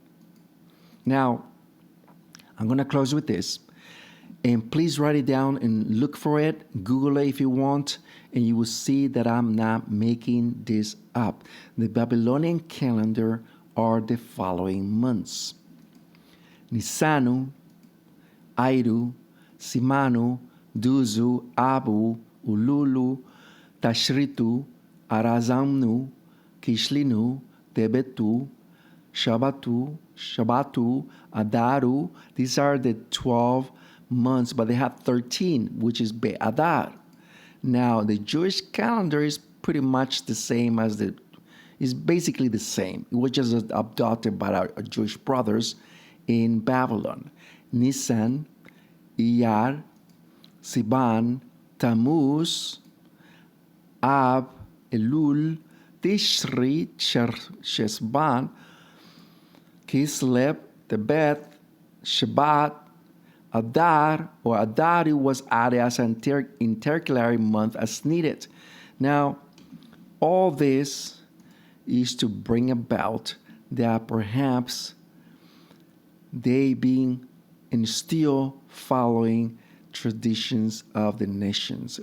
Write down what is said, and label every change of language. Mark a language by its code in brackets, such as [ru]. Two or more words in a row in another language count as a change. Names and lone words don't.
[en] Now, I'm going to close with this. And please write it down and look for it. Google it if you want. And you will see that I'm not making this up. The Babylonian calendar are the following months: Nisanu, Airu, Simanu, Duzu, Abu, Ululu, Tashritu, Arazamnu, Kishlinu, Tebetu, Shabatu, Adaru. These are the 12 months, but they have 13, which is Be'adar. Now, the Jewish calendar is pretty much the same as is basically the same. It was just adopted by our Jewish brothers in Babylon. Nisan, Iyar, Siban, Tammuz, Ab, Elul, Tishri, Shesban, Kislev, Tebet, Shabbat, Adar, or Adari was added as an intercalary month as needed. Now, all this is to bring about that perhaps they being and still following traditions of the nations.